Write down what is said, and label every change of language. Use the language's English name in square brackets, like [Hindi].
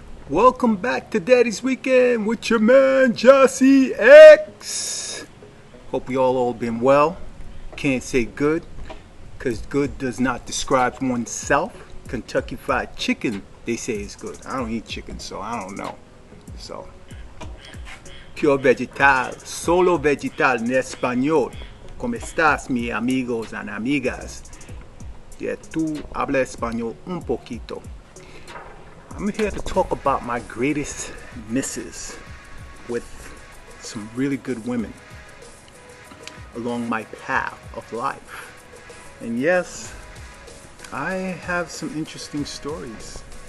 [English] Welcome back to Daddy's Weekend with your man Jesse X. Hope you all been well. Can't say good, because good does not describe oneself. Kentucky Fried Chicken, they say is good. I don't eat chicken, so I don't know. [Spanish] So, pure vegetal, solo vegetal en español. ¿Cómo estás, mis amigos and amigas? Yeah, tú habla español un poquito. [English] I'm here to talk about my greatest misses with some really good women along my path of life. And yes, I have some interesting stories.